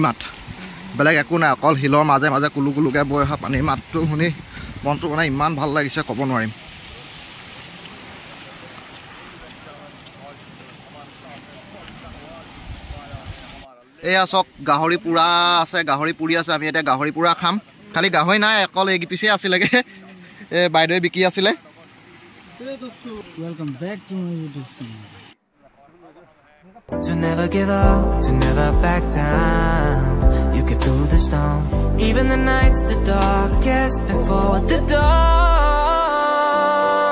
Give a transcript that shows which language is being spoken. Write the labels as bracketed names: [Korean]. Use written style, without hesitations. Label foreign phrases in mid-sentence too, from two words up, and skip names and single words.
[Assamese] মাত বেলেগ একো নাই অকল হিলৰ মাজে মাজে কুলু কুলুকৈ বৈ অহা পানীৰ মাতটো শুনি মনটো মানে ইমান ভাল লাগিছে ক'ব নোৱাৰিম এয়া চাওক গাহৰি পুৰা আছে গাহৰি পুৰি আছে আমি এতিয়া গাহৰি পুৰা খাম খালি গাহৰি নাই অকল এই পিছে আছিলেগে এই বাইদেৱে বিকি আছিলে [English] Welcome back to my YouTube channel. To never give up, to never back down. You get through the storm, even the nights the darkest before the dawn.